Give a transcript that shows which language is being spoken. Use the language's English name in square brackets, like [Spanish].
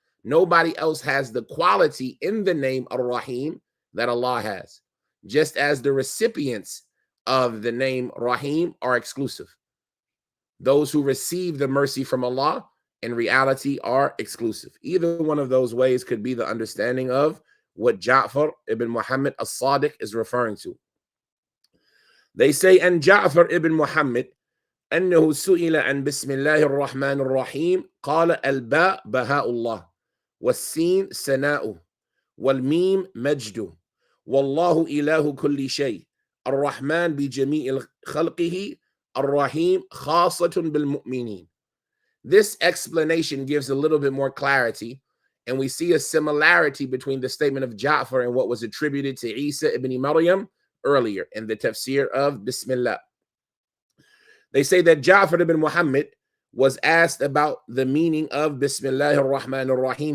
[English] Nobody else has the quality in the name Ar-Rahim that Allah has, just as the recipients of the name Rahim are exclusive. Those who receive the mercy from Allah in reality are exclusive. Either one of those ways could be the understanding of what Ja'far ibn Muhammad as-Sadiq is referring to. They say, and Ja'far ibn Muhammad [Arabic] أنه سئل عن بسم الله الرحمن الرحيم قال الباء بهاء الله والسين سناؤه والميم مجده والله إله كل شيء الرحمن بجميع خلقه الرحيم خاصة بالمؤمنين. [English] This explanation gives a little bit more clarity, and we see a similarity between the statement of Ja'far and what was attributed to Isa ibn Maryam earlier in the tafsir of Bismillah. They say that Ja'far ibn Muhammad was asked about the meaning of Bismillahir Rahmanir Rahim.